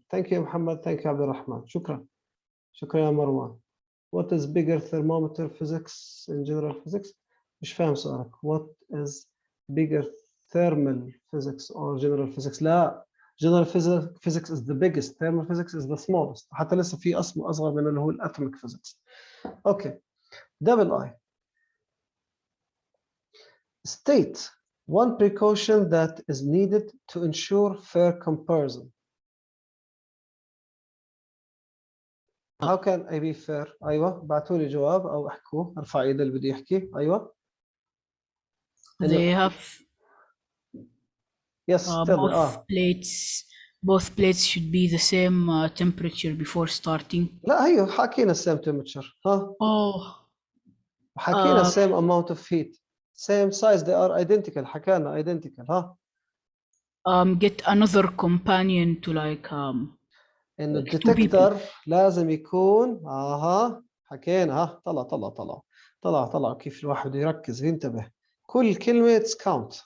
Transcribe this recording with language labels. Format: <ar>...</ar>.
<en>Thank you, Muhammad. Thank you, Abdurrahman.</en> <ar>شكرا. شكرا يا مروان.</ar> <en>What is bigger, thermometer physics in general physics?</en> <ar>مش فاهم سؤالك.</ar> <en>What is bigger, thermal physics or general physics?</en> <ar>لا.</ar> <en>General physics is the biggest. Thermal physics is the smallest.</en> <ar>حتى لسه في اسمه أصغر من اللي هو atomic physics.</ar> <en>Okay. Double I. State one precaution that is needed to ensure fair comparison. How can I be fair?</en> <ar>أيوة بعتوا لي جواب أو احكوا ارفع ايد اللي بده يحكي. أيوة.</ar> <en>They have Yes, tell me. both plates should be the same temperature before starting.</en> <ar>لا هي حكينا</ar> <en>same temperature. ها. Oh.</en> <ar>حكينا</ar> <en>same amount of heat. Same size, they are identical.</en> <ar>حكينا identical. ها.</ar> <en>Get another companion to like</en> <ar>إن</ar> <en>like two people.</en> <ar>الديتكتور لازم يكون حكينا. ها طلع كيف الواحد يركز ينتبه. كل كلمة count.</ar>